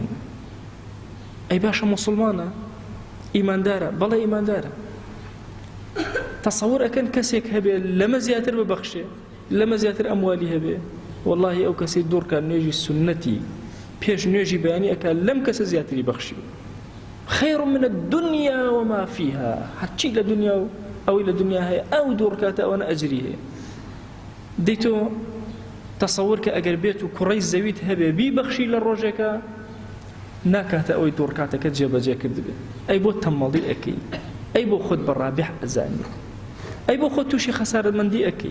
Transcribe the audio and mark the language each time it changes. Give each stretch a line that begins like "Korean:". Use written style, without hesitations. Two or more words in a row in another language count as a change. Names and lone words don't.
Central Kurdish: ئەی باشە موسڵمانە؟ ئیماندارە؟ بەڵێ ئیماندارە. تەسەوور ئەکەن کەسێک هەبێ لەمە زیاتر ببەخشێ، لەمە زیاتر ئەموالی هەبێ، وەڵاهی ئەو کەسەی دوورکە نوێژی سنەتی پێش نوێژی بەیانی ئەکا لەم کەسە زیاتری بەخشی.
Arabic: خەیر من الدنیا وما فيها،
Central Kurdish: هەرچی لە دنیا و ئەوی لە دنیا هەیە ئەو دوورکاتە ئەوەنە ئەجری هەیە. دەیتۆ تەسەوور کە ئەگەر بێت و کوڕەی زەویت هەبێ بیبەخشی لە ڕۆژێکە ناکاتە ئەوەی دوورکاتەکە جێبەجێ کردبێ. ئەی بۆ تەمەڵی ئەکەی، ئەی بۆ خۆت بە ڕابح ئەزانی، ئەی بۆ خۆت تووشی خەسارەتمەندی ئەکەی.